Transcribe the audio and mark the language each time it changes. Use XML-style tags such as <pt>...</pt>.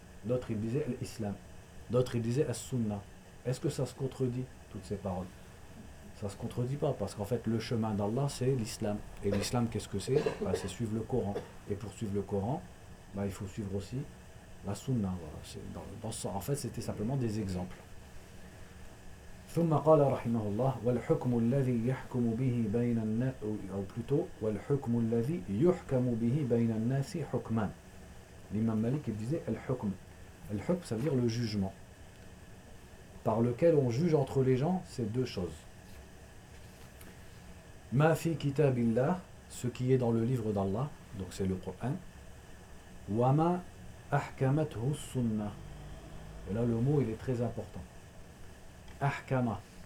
<fr>D'autres ils disaient Al-Islam. D'autres ils disaient As-Sunnah. Est-ce que ça se contredit, toutes ces paroles? Ça ne se contredit pas, parce qu'en fait, le chemin d'Allah, c'est l'islam. Et l'islam, qu'est-ce que c'est? Bah, c'est suivre le Coran. Et pour suivre le Coran, bah, il faut suivre aussi la sunna. Voilà. En fait, c'était simplement des exemples.</fr> <ar>ثم قال رحمه الله والحكم الذي يحكم به بين الناس</ar> <fr>ou plutôt</fr> <ar>والحكم الذي يحكم به بين الناس حكمان.</ar> <fr>L'imam Malik, il disait الحكم. الحكم, ça veut dire le jugement. Par lequel on juge entre les gens, c'est deux choses.</fr> <ar>Ma fi kitabillah,</ar> <fr>ce qui est dans le livre d'Allah, donc c'est le Coran.</fr> <ar>Wa ma ahkamathu sunna.</ar> <fr>Et là, le mot, il est très important. Ahkama.</fr>